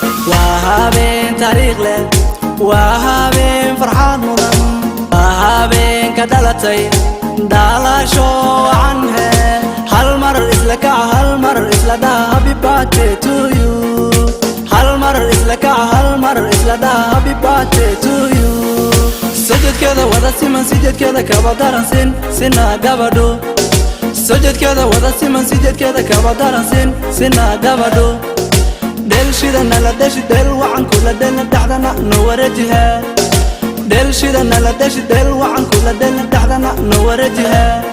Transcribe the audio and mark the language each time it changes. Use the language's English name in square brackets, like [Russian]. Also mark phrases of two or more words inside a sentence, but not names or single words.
[Somali] Waa habeen taariikh leh, waa habeen farxad mudan. Waa habeen ka dhalatay, dhalasho wacan he. Hal mar isla kaca, hal mar isla dhaha, [English] happy birthday to you. [Somali] Hal mar isla kaca, hal mar isla dhaha, [English] happy birthday to you. [Somali] Sujudkeeda wada siman, sujudkeeda kaba daran, sin, sina gabadho. Sujudkeeda wada siman, sujudkeeda kaba daran, sin, sina gabadho. Dheel shida nala dheshi, dheel wacan kula dheelna, dhexdana no wareejiha. Dheel shida nala dheshi, dheel wacan kula dheelna, dhexdana no wareejiha.